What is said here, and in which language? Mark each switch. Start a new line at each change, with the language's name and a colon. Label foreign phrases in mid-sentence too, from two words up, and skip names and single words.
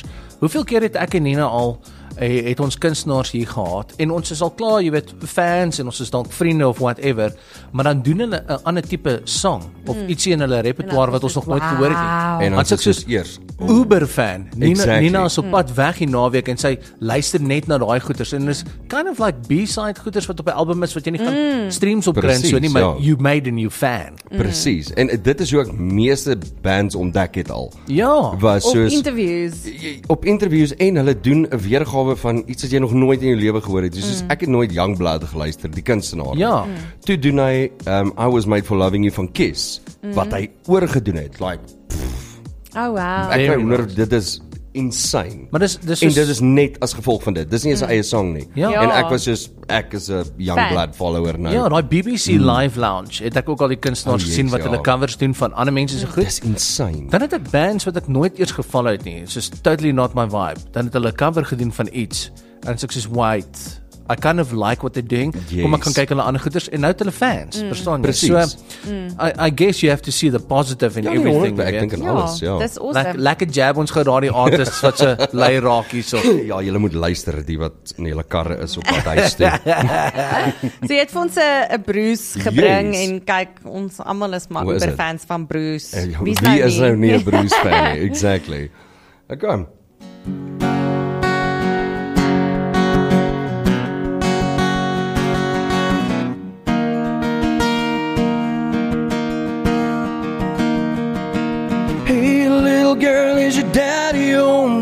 Afrikaans: Hoeveel keer het ek en Nina al het ons kunstenaars hier gehad en ons is al klaar, jy weet, fans en ons is dalk vriende of whatever, maar dan doen hulle 'n ander tipe song of ietsie in hulle repertoire wat ons nog nooit gehoor het nie. En dan is soos eers
English: Uber fan. Exactly.
Afrikaans: Nina is op pad weg die naweek en sy luister net na daai goeters en is
English: kind of like
Afrikaans: B-side goeters wat op 'n album is wat jy nie gaan streams op kry so nie, maar
English: you made a new fan.
Afrikaans: Presies. En dit is hoe ek meeste bands ontdek het al. Ja. Was soos op interviews en hulle doen 'n weergawe van iets wat jy nog nooit in jou lewe gehoor het. Soos ek het nooit Youngblood geluister, die kunstenaar. Ja. Toe doen hy I Was Made For Loving You van Kiss, wat hy oorgedoen het. Like
English: oh wow.
Afrikaans: ek wonder, dit is insane. Maar dis en dit is net as gevolg van dit. Dis nie 'n eie song nie. Ja. En ek is 'n Youngblood follower nou. Ja, daai BBC Live Lounge het ek ook al die kunstenaars gesien wat hulle covers doen van ander mense se goed. Dis insane. Dan het ek bands wat ek nooit eers geval het nie. Soos Totally Not My Vibe. Dan het hulle 'n cover gedoen van iets en ek sê
English: wait, I kind of like what they're doing.
Afrikaans: Yes. Kom ek kan kyk hulle ander goeders en nou het hulle fans, verstaan jy? Precies.
English: So I guess you have to see the positive in everything.
Afrikaans: Ek dink aan alles, ja. Dis awesome. Lekker jab ons gou daardie artists wat se lei raak hierso. Ja, julle moet luister, die wat in julle karre is op pad huis toe. So jy het vir ons 'n Bruce gebring Yes. en kyk, ons almal is maar Hoe is oor het? fans van Bruce. Wie is nou nie 'n Bruce fan nie? Exactly. Okay.
English: Hey, little girl, is your daddy home?